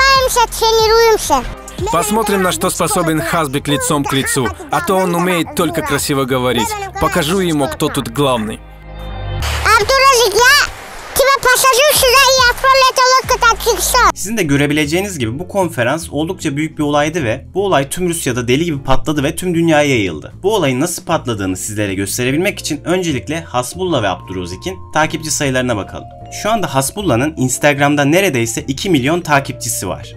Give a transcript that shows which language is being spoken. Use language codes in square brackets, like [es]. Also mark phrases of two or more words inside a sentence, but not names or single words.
[ru] тренируемся. Посмотрим, на что способен Хазбик лицом к лицу, а то он умеет только красиво говорить. Покажу ему, кто тут главный. [tr] Abdurrazık ya. [ru] Тебя посажу сюда и отправлю эту лодку так. [tr] Sizin de görebileceğiniz gibi bu konferans oldukça büyük bir olaydı ve bu olay tüm Rusya'da deli gibi patladı ve tüm dünyaya yayıldı. Bu olayın nasıl patladığını sizlere gösterebilmek için öncelikle Hasbullah ve Abdurozik'in takipçi sayılarına bakalım. Şu anda Hasbullah'ın Instagram'da neredeyse 2 milyon takipçisi var.